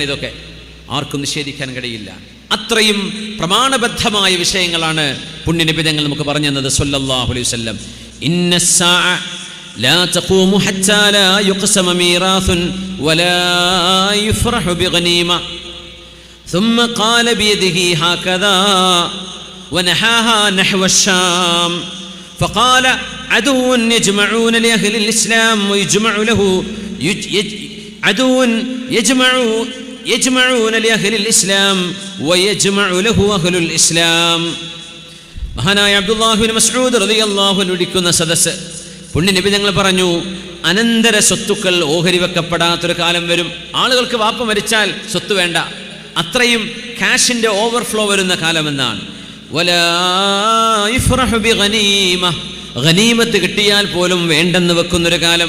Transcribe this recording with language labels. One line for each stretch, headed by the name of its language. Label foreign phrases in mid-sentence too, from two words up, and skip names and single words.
Malayalam: ഇതൊക്കെ ആർക്കും നിഷേധിക്കാൻ കഴിയില്ല. അത്രയും പ്രമാണബദ്ധമായ വിഷയങ്ങളാണ് പുണ്യനബി തങ്ങൾ നമുക്ക് പറഞ്ഞു തന്നത്
Arabic: صلى الله عليه وسلم. إن الساعة لا تقوم حتى لا يقسم ميراث ولا يفرح بغنيمة ثم قال بيده هكذا ونحاها نحو الشام فقال عدو يجمعون لأهل الإسلام ويجمع له عدو يجمعون لأهل الإسلام ويجمع له أهل الإسلام.
Malayalam: മഹാനായ അബ്ദുല്ലാഹി ഇബ്നു മസ്ഊദ്
Arabic: رضي الله عنه
Malayalam: ഇരിക്കുന്ന സദസ്സ് പുണ്യ നബി തങ്ങൾ പറഞ്ഞു, അനന്തര സ്വത്തുക്കൾ ഓഹരി വെക്കപ്പെടാത്തൊരു കാലം വരും. ആളുകൾക്ക് വാപ്പ മരിച്ചാൽ സ്വത്ത് വേണ്ട, അത്രയും കാഷിൻ്റെ ഓവർഫ്ലോ വരുന്ന കാലമെന്നാണ്.
Arabic: ولا يفرح بغنيمة,
Malayalam: ഗനീമത്ത് കിട്ടിയാൽ പോലും വേണ്ടെന്ന് വെക്കുന്നൊരു കാലം.